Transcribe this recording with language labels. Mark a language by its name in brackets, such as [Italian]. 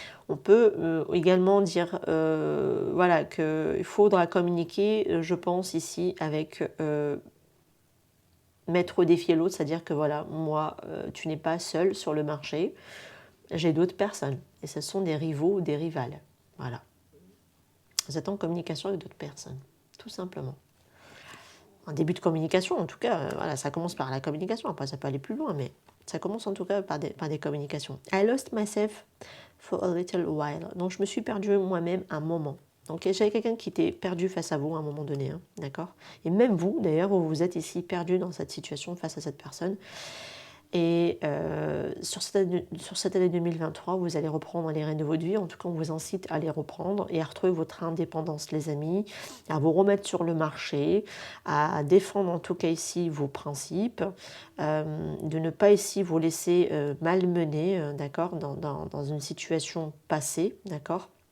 [French] On peut également dire voilà, qu'il faudra communiquer, je pense, ici, avec mettre au défi l'autre, c'est-à-dire que voilà, moi, tu n'es pas seul sur le marché, j'ai d'autres personnes. Et ce sont des rivaux ou des rivales. Voilà. Vous êtes en communication avec d'autres personnes, tout simplement. Un début de communication, en tout cas, voilà, ça commence par la communication, après ça peut aller plus loin, mais ça commence en tout cas par des communications. [English] I lost myself for a little while. [French] Donc je me suis perdue moi-même un moment. Donc j'avais quelqu'un qui était perdu face à vous à un moment donné, hein, d'accord. Et même vous, d'ailleurs, vous êtes ici perdu dans cette situation face à cette personne. Et sur cette année 2023, vous allez reprendre les rênes de votre vie. En tout cas, on vous incite à les reprendre et à retrouver votre indépendance, les amis, à vous remettre sur le marché, à défendre en tout cas ici vos principes, de ne pas ici vous laisser malmener, d'accord, dans une situation passée, d'accord.